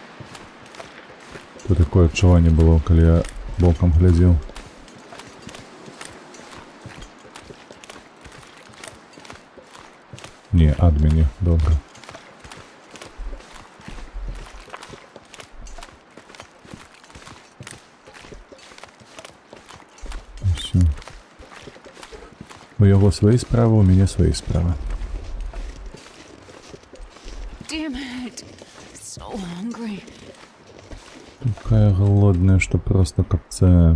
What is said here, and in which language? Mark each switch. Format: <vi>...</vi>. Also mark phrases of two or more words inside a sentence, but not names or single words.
<be>То такое адчуванне было, калі я бокам глядзеў. адміні,</be> <uk>добре. Все. У його свої справи, у мене свої справи.</uk> <en>Damn it. So hungry.</en> <ru>Такая голодная, что просто капце.</ru>